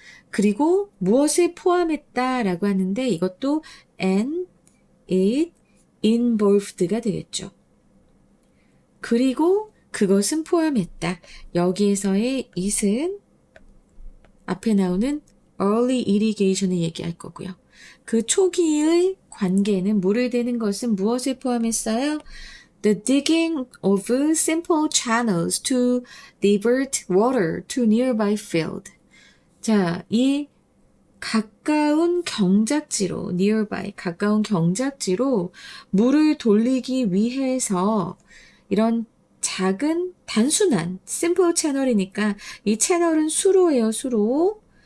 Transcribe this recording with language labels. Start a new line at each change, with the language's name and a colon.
Korean: 그리고 무엇을 포함했다라고 하는데 이것도 and it involved 가 되겠죠. 그리고 그것은 포함했다. 여기에서의 it은 앞에 나오는 early irrigation을 얘기할 거고요. 그 초기의 관계는 물을 대는 것은 무엇을 포함했어요?
English: The digging of simple channels to divert water to nearby field.
Korean: 자, 이 가까운 경작지로, nearby, 가까운 경작지로 물을 돌리기 위해서 이런 작은 단순한 simple 채널이니까 이 채널은 수로예요, 수로.